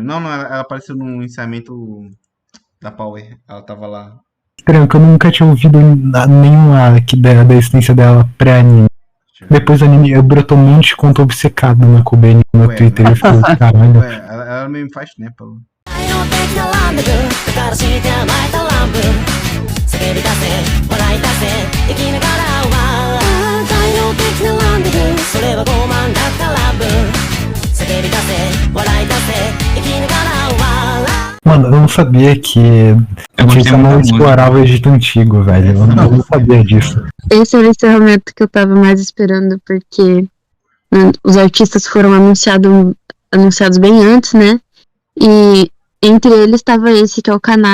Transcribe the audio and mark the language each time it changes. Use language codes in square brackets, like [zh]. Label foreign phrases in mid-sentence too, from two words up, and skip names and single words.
[pt] Não, ela apareceu no encerramento da Power. Ela tava lá. Estranho, que eu nunca tinha ouvido nenhuma aqui da existência dela pré-anime. Deixa eu ver. Depois do anime, eu brotou um monte de conta obcecado na Kobeni no Ué, Twitter. Eu falei, caralho. Ué, ela mesmo faz tempo. Ela... [ja] 愛の的なランデブーだからして甘えたランプ叫び出せ笑い出せ生きながらは愛の的なランデブーそれは傲慢だったラブ叫び出せ笑い出せ生きながらは [pt] Mano, eu não sabia que Eu a gostei gente muito da não música. explorava o Egito Antigo, velho. Eu não sabia disso. Esse era o encerramento que eu tava mais esperando, porque os artistas foram anunciados bem antes, né? E entre eles tava esse que é o Canário.